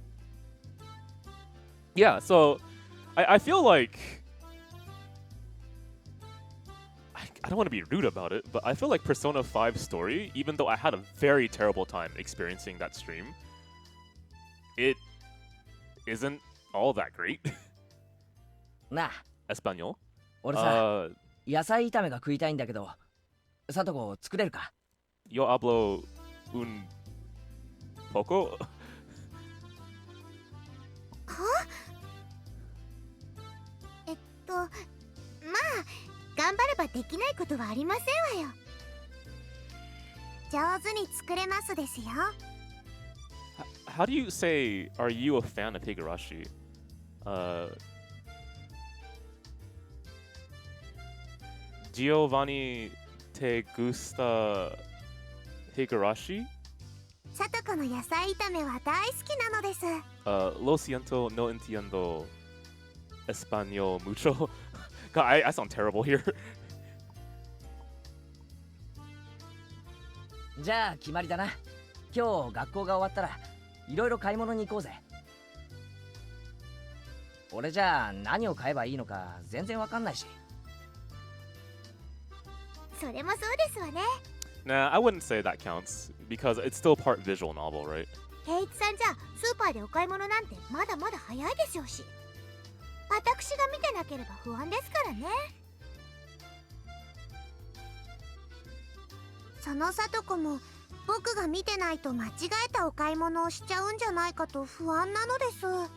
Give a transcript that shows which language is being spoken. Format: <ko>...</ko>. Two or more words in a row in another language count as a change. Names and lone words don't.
<en>Yeah, so I feel like I don't want to be rude about it, but I feel like Persona 5 story, even though I had a very terrible time experiencing that stream, it isn't all that great.</en> <ja>なあ、 Espanol. 俺さ、野菜炒めが食いたいんだけど、さとこ作れるか？</ja> <es>Yo hablo un poco.</es> <ja>まあ頑張ればできないことはありませんわよ。上手に作れますですよ。</ja> <en>How do you say, are you a fan of Higurashi?</en> <es>Giovanni, te gusta Higurashi?</es> <ja>さとこの野菜炒めは大好きなのです。</ja> <es>Lo siento, no entiendo español mucho.</es> <en>God, I sound terrible here.</en> <ja>じゃあ決まりだな。今日学校が終わったらいろいろ買い物に行こうぜ。俺じゃあ何を買えばいいのか全然わかんないし。それもそうですわね。</ja> <en>Nah, I wouldn't say that counts because it's still part visual novel, right?</en> <ja>圭一さんじゃスーパーでお買い物なんてまだまだ早いでしょうし、私が見てなければ不安ですからね。そのさとこも僕が見てないと間違えたお買い物をしちゃうんじゃないかと不安なのです。</ja>